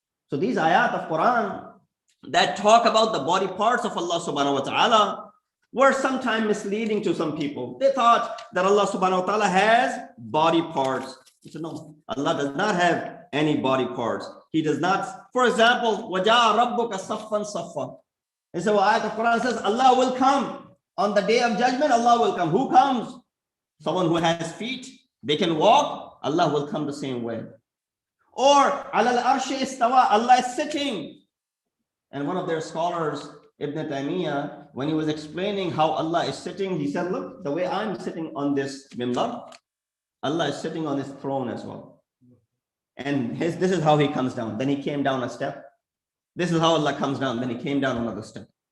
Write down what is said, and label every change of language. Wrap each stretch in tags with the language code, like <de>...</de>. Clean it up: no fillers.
<en>So these ayat of Quran that talk about the body parts of Allah subhanahu wa ta'ala were sometimes misleading to some people. They thought that Allah subhanahu wa ta'ala has body parts. He said, no, Allah does not have any body parts. He does not. For example,</en> <ar>وَجَاءَ رَبُّكَ صَفًّا صَفًّا.</ar> <en>And so ayat of Quran says, Allah will come. On the day of judgment, Allah will come. Who comes? Someone who has feet. They can walk. Allah will come the same way.</en> <ar>Or, عَلَى الْأَرْشِ إِسْتَوَى.</ar> <en>Allah is sitting. And one of their scholars, Ibn Taymiyyah, when he was explaining how Allah is sitting, he said, look, the way I'm sitting on this mimbar, Allah is sitting on his throne as well. And this is how he comes down. Then he came down a step. This is how Allah comes down. Then he came down another step.</en>